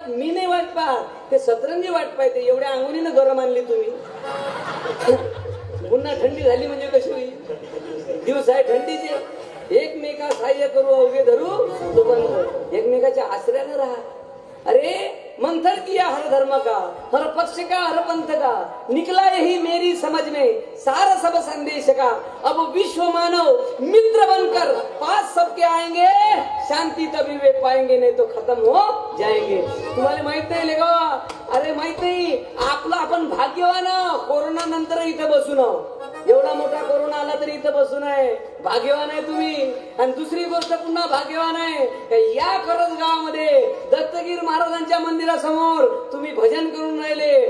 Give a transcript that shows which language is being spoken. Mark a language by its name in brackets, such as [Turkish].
[Marathi] मी नाही वाट पाहत, ते सतरंजी वाट पाहते. एवढ्या अंगुलीनं गरम आणली तुम्ही. पुन्हा थंडी झाली म्हणजे कशी होईल? दिवस आहे थंडीचे. एकमेका सहाय्य करू अवघे धरू दुबंध. एकमेकाच्या आश्रयानं राहा. [Hindi] अरे मंथन किया हर धर्म का, हर पक्ष का, हर पंथ का, निकला यही मेरी समझ में सारा सब संदेश का. अब विश्व मानव मित्र बनकर पास सबके आएंगे, शांति तभी वे पाएंगे, नहीं तो खत्म हो जाएंगे. [Marathi] तुम्हाला माहित नाही लेगा? अरे माहित नाही आपलं आपण भाग्यवान. कोरोना नंतर इथं बसून, एवढा मोठा कोरोना आला तरी इथं बसून आहे. भाग्यवान आहे तुम्ही. आणि दुसरी गोष्ट पुन्हा भाग्यवान आहे या करंज गावामध्ये दत्तगीर महाराजांच्या मंदिरासमोर तुम्ही भजन करून राहिले.